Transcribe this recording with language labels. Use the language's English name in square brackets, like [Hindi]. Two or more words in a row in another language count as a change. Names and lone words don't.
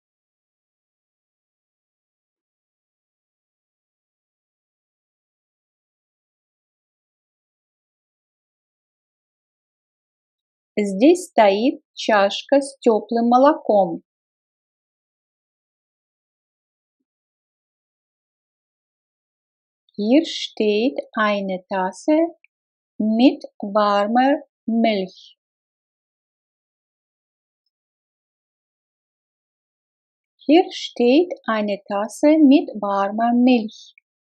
[Russian] Здесь стоит чашка с теплым молоком. [German] Hier steht eine Tasse mit warmer Milch. Hier steht eine Tasse mit warmer Milch.